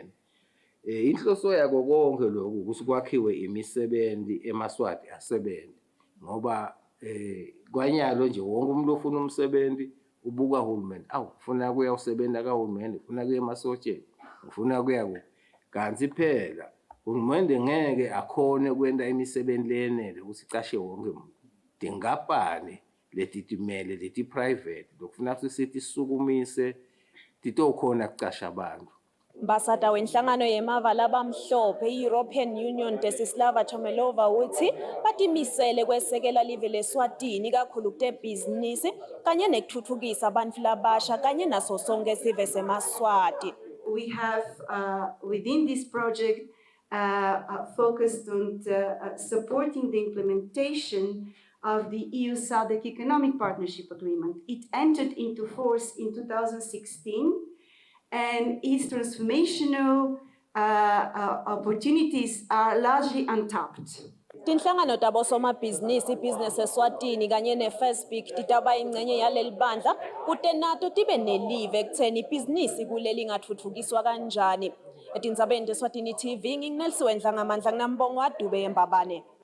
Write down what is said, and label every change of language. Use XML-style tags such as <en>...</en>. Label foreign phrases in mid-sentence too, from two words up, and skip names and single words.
<ss>Inhloso yako konke lokhu ukuthi kwakhiwe imisebenzi emaswati asebenze ngoba kwanyalo nje wonke umuntu ofuna umsebenzi ubuka hulumende ufuna kuya usebenza kahulumende ufuna kuya emasotsheni ufuna kuya kanti phela uhulumende ngeke akhone kwenta imisebenzi leyenele ukuthi icashe wonke umuntu. Tingapani letitimele leti private lokufuna ukuthi sithi sukumise titokhona kucasha abantu. Mbasada wenhlangano yemava labamhlophe i-European Union Desislava Chomelova uthi batimisele kwesekela live leSwatini kakhulu kutebhizinisi kanye nekuthuthukisa abantu labasha kanye naso sonke sive semaswati.</ss> <en>We have within this project focused on supporting the implementation of the EU SADC Economic Partnership Agreement. It entered into force in 2016 and its transformational opportunities are largely untapped.</en> <ss>Tinhlangano tabo somabhizinisi ibhizinesi eSwatini kanye neFirstBig titaba ingcenye yaleli bandla kute nato tibe nelive ekutheni ibhizinisi kuleli ngathuthukiswa kanjani. Etindzabeni eSwatini TV nginginelisiwe Ndlangamandla nginambongo Adube eMbabane.</ss>